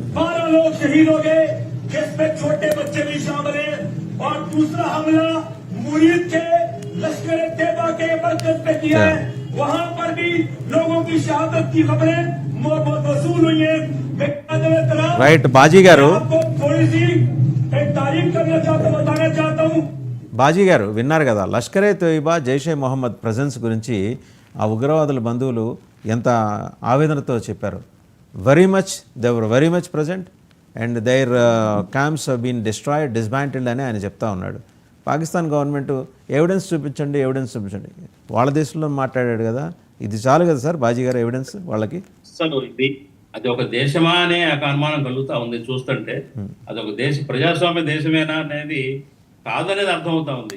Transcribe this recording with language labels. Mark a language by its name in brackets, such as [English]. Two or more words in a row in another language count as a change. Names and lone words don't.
[Hindi] 12 लोग शहीद हो गए, जिसमें छोटे बच्चे भी शामिल हैं। और दूसरा हमला मुरीद के लश्कर तैयबा के मरकज पे किया है, वहां पर भी लोगों की शहादत की खबरें वसूल हुई है। [Telugu] రైట్ బాజీ గారు, [Hindi] आपको थोड़ी सी एक तारीफ करना चाहता हूँ, बताना चाहता हूँ। [Telugu] బాజీ గారు విన్నారు కదా, లష్కరే తోయిబా జైషే మొహమ్మద్ ప్రజెన్స్ గురించి ఆ ఉగ్రవాదుల బంధువులు ఎంత ఆవేదనతో చెప్పారు. [English] They were very much present and their camps been destroyed, [Telugu] డిస్మాంటిల్డ్ అని ఆయన చెప్తా ఉన్నాడు. పాకిస్తాన్ [English] government evidence [Telugu] చూపించండి, ఎవిడెన్స్ చూపించండి, వాళ్ళ దేశంలో మాట్లాడాడు కదా, ఇది చాలు కదా సార్ బాజీ గారు ఎవిడెన్స్ వాళ్ళకి? అసలు ఇది అది ఒక దేశమా అనే అనుమానం కలుగుతా ఉంది చూస్తుంటే. అది ఒక ప్రజాస్వామ్య దేశమేనా అనేది కాదనేది అర్థమవుతా ఉంది.